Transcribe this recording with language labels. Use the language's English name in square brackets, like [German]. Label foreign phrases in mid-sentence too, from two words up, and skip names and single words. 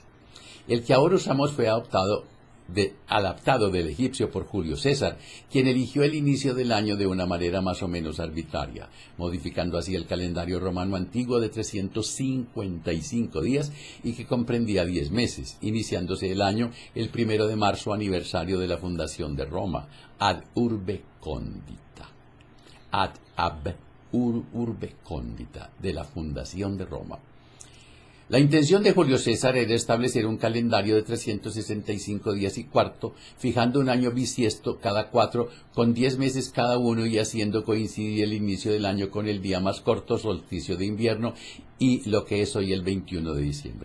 [Spanish] El que ahora usamos fue adaptado del egipcio por Julio César, quien eligió el inicio del año de una manera más o menos arbitraria, modificando así el calendario romano antiguo de 355 días y que comprendía 10 meses, iniciándose el año el 1 de marzo, aniversario de la fundación de Roma, [Latin] ad urbe condita. Ad ab urbe condita, [Spanish] de la fundación de Roma. La intención de Julio César era establecer un calendario de 365 días y cuarto, fijando un año bisiesto cada 4, con 10 meses cada uno y haciendo coincidir el inicio del año con el día más corto, solsticio de invierno, y lo que es hoy el 21 de diciembre.